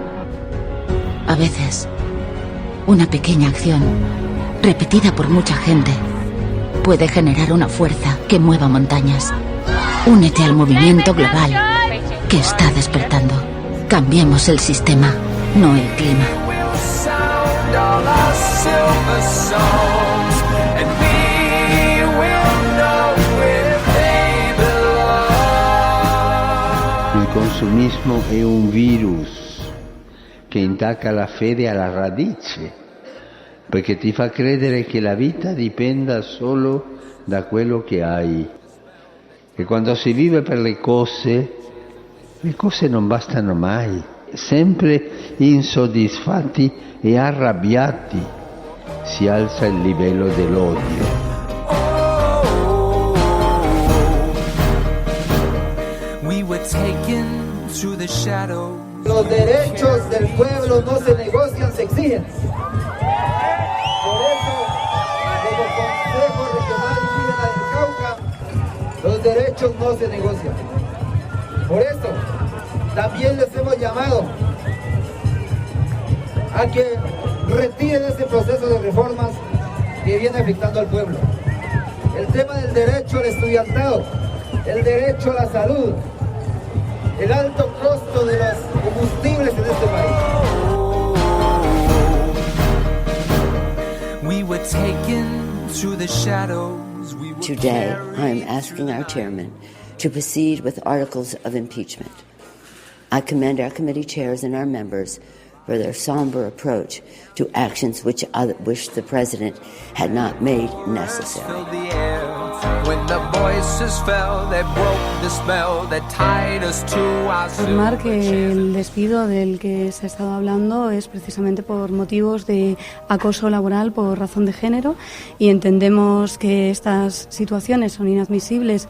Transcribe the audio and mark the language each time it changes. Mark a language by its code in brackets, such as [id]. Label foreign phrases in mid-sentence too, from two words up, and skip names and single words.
[es] A veces, una pequeña acción, repetida por mucha gente, puede generar una fuerza que mueva montañas. Únete al movimiento global que está despertando. Cambiemos el sistema, no el clima. [it] Il consumismo è un virus che intacca la fede alla radice, perché ti fa credere che la vita dipenda solo da quello che hai. E quando si vive per le cose non bastano mai. Sempre insoddisfatti e arrabbiati si alza il livello dell'odio. [es] Los derechos del pueblo no se negocian, se exigen. Por eso, como Consejo Regional Indígena del Cauca, los derechos no se negocian. Por eso, también les hemos llamado a que retiren ese proceso de reformas que viene afectando al pueblo. El tema del derecho al estudiantado, el derecho a la salud, el alto costo de los combustibles en este país. [en] Today, I am asking our chairman to proceed with articles of impeachment. I commend our committee chairs and our members for their somber approach to actions which the president had not made necessary. [es] Informar que el despido del que se ha estado hablando es precisamente por motivos de acoso laboral por razón de género y entendemos que estas situaciones son inadmisibles.